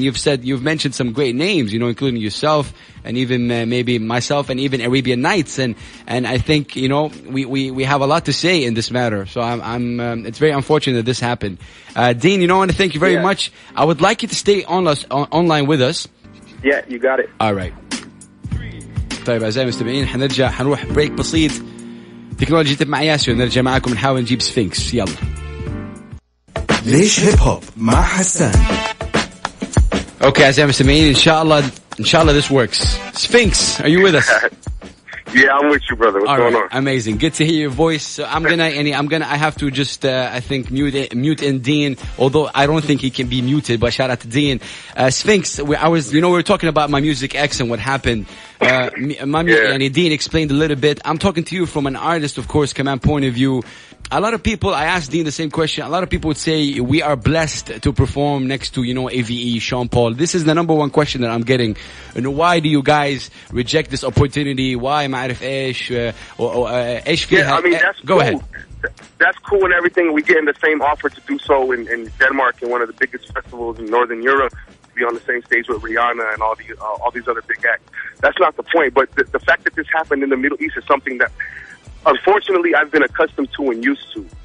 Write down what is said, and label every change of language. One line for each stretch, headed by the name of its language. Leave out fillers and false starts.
English: And you've mentioned some great names, you know, including yourself and even maybe myself and even Arabian Nights. And I think, you know, we have a lot to say in this matter. So it's very unfortunate that this happened. Deen, you know, I want to thank you very much. I would like you to stay online with us. Yeah, you got it. All right.
Arabic: طيب أعزائي المستمعين حنروح بريك بسيط. تكنولوجيا مع ياسر ونرجع معكم نحاول نجيب سفينكس. يلا. ليش هيب هوب مع حسان.
English: Okay,
Arabic: أعزائي المستمعين إن شاء الله
English: this works. Sphinx, are you with us? Yeah, I'm with you, brother. What's going on? Amazing. Good to hear your voice. So I have to just, I think, mute in Deen, although I don't think he can be muted, but shout out to Deen. Sphinx, we were talking about my Music X and what happened. Deen explained a little bit. I'm talking to you from an artist, of course, command point of view. A lot of people, I asked Deen the same question. A lot of people would say we are blessed to perform next to, AVE, Sean Paul. This is the number one question that I'm getting. Why do you guys reject this opportunity? Why
Arabic: ما أعرف إيش إيش فيها?
English: I mean, that's Go cool. ahead. That's cool and everything. We get in the same offer to do so in Denmark, in one of the biggest festivals in Northern Europe, to be on the same stage with Rihanna and all these other big acts. That's not the point. But the fact that this happened in the Middle East is something that, unfortunately, I've been accustomed to and used to.